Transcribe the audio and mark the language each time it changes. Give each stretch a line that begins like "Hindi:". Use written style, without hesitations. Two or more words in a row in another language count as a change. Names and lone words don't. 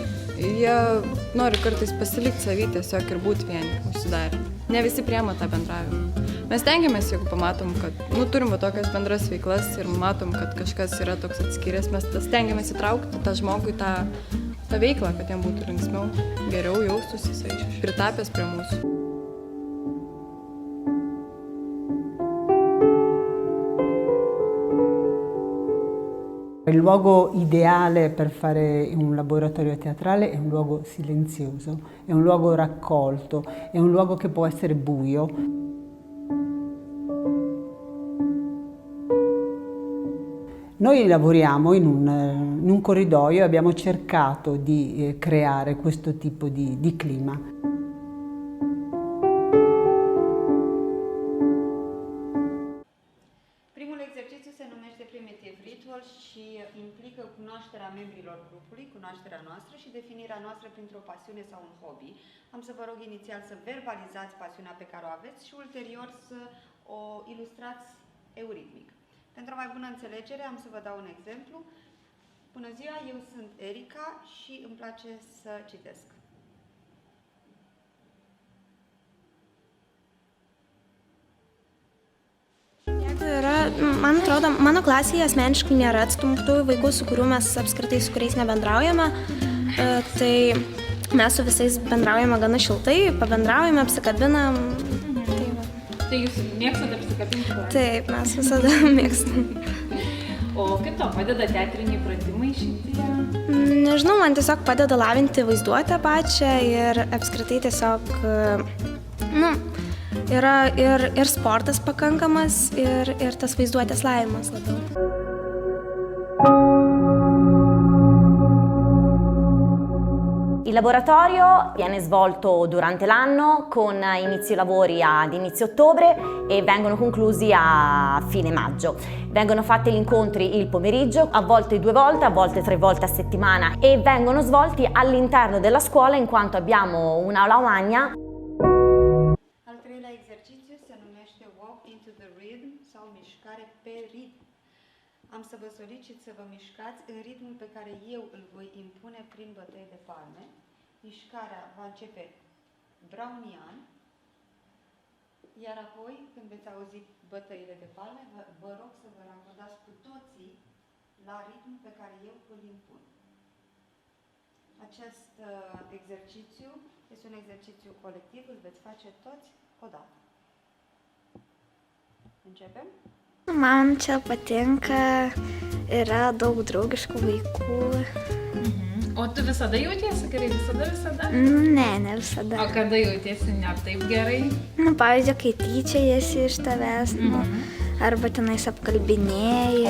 Lithuanian: Jie nori kartais pasilikti savy tiesiog ir būti vieni, užsidarę. Ne visi priema tą bendravimą. Mes tengiamės, jeigu pamatom, kad turim tokias bendras veiklas ir matom, kad kažkas yra toks atskyręs, mes stengiamės įtraukti tą žmogų į tą veiklą, kad jam būtų linksmiau, geriau jaustųsi, jisai pritapęs prie mūsų.
Italian: Il luogo ideale per fare un laboratorio teatrale è un luogo silenzioso, è un luogo raccolto, è un luogo che può essere buio. Noi lavoriamo in un corridoio e abbiamo cercato di creare questo tipo di clima.
Romanian: Cunoașterea membrilor grupului, cunoașterea noastră și definirea noastră printr-o pasiune sau un hobby. Am să vă rog inițial să verbalizați pasiunea pe care o aveți și ulterior să o ilustrați euritmic. Pentru o mai bună înțelegere am să vă dau un exemplu. Bună ziua, eu sunt Erica și îmi place să citesc.
Lithuanian: Man atrodo, mano klasėje asmeniškai nėra atstumtųjų vaikų, su kuriais nebendraujame. Tai mes su visais bendraujame gana šiltai, pabendraujame, apsikabinam. Tai jūs mėgstate apsikabinti? Taip, mes visada mėgstam. O kaip to padeda teatriniai pratimai šitie? Nežinau, man tiesiog padeda lavinti vaizduotę pačią ir apskritai tiesiog, yra ir sportas pakankamas, ir tas vaizduotės lavinimas labiau.
Italian: Il laboratorio viene svolto durante l'anno con inizio lavori ad inizio ottobre e vengono conclusi a fine maggio. Vengono fatti gli incontri il pomeriggio, a volte 2 volte, a volte 3 volte a settimana e vengono svolti all'interno della scuola in quanto abbiamo un'aula magna.
Romanian: Al treilea exercițiu se numește Walk into the Rhythm sau mișcare pe ritm. Am să vă solicit să vă mișcați în ritmul pe care eu îl voi impune prin bătăi de palme. Mișcarea va începe brownian, iar apoi, când veți auzi bătăile de palme, vă rog să vă racordați cu toții la ritmul pe care eu îl impun. Acest exercițiu este un exercițiu colectiv, îl veți face toți odată. Începem?
Lithuanian: Man čia patinka, yra daug draugiškų vaikų. O tu visada jautiesi gerai? Visada? Ne visada. O kada jautiesi ne taip gerai? Pavyzdžiui, kai tyčiajasi iš tavęs, arba tenais apkalbinėja.